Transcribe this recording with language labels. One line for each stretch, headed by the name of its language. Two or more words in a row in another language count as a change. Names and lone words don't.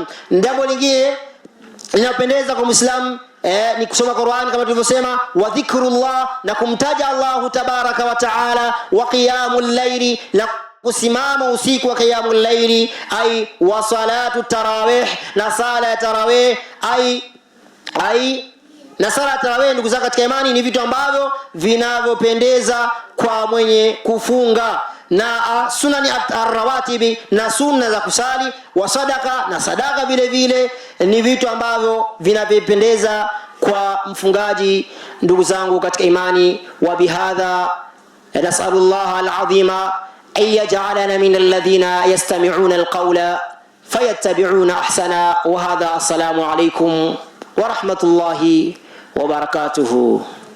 Swahili: Jambo lingine linapendeza kwa Muislamu ni kusoma Qur'an kama tulivyosema,
Arabic: وذكر الله,
Swahili: na kumtaja
Arabic: الله تبارك وتعالى, وقيام الليل,
Swahili: na kusimama usiku wa
Arabic: قيام الليل، أي وصلاة التراويح,
Swahili: na sala ya tarawih, na sala ya tarawih ndugu zangu katika imani ni vitu ambavyo vinavyopendeza kwa mwenye kufunga. Na
Arabic: السنن الرواتب,
Swahili: na sunna za kusali,
Arabic: والصدقة,
Swahili: na sadaka vile vile ni vitu ambavyo vinapendeza kwa mfungaji ndugu zangu katika imani.
Arabic: وبهذا نسأل الله العظيم أن يجعلنا من الذين يستمعون القول فيتبعون أحسنه. وهذا، السلام عليكم ورحمة الله وبركاته.